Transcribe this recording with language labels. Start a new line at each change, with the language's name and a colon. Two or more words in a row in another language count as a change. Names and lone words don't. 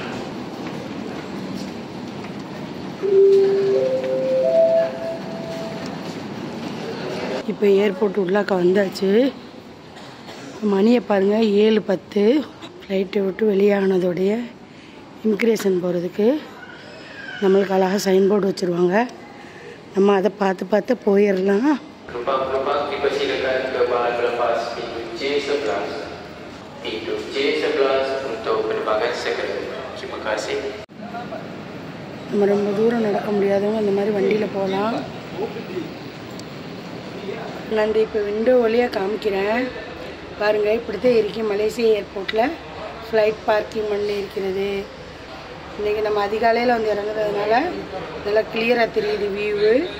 Tamil: இப்போ ஏர்போர்ட் உள்ளாக்க வந்தாச்சு. மணியை பாருங்கள், 7:10. ஃப்ளைட்டை விட்டு வெளியானதோடைய இமிக்ரேஷன் போகிறதுக்கு நம்மளுக்கு அழகாக
English: sign board
Tamil: வச்சுருவாங்க. நம்ம அதை பார்த்து போயிடலாம்.
Malay: Penumpang dipersilakan ke bahan berlepas pintu J11. Pintu J11 untuk penerbangan sekundar. Terima kasih.
Tamil: நம்ம ரொம்ப தூரம் நடக்க முடியாதவங்க இந்த மாதிரி வண்டியில் போகலாம். நான் இந்த இப்போ விண்டோ வழியாக காமிக்கிறேன் பாருங்கள். இப்படி தான் இருக்குது மலேசியா ஏர்போர்ட்டில்
English: flight parking
Tamil: பண்ணி இருக்கிறது. இன்றைக்கி நம்ம அதிகாலையில் வந்து இறங்குறதுனால நல்லா கிளியராக தெரியுது வியூவு.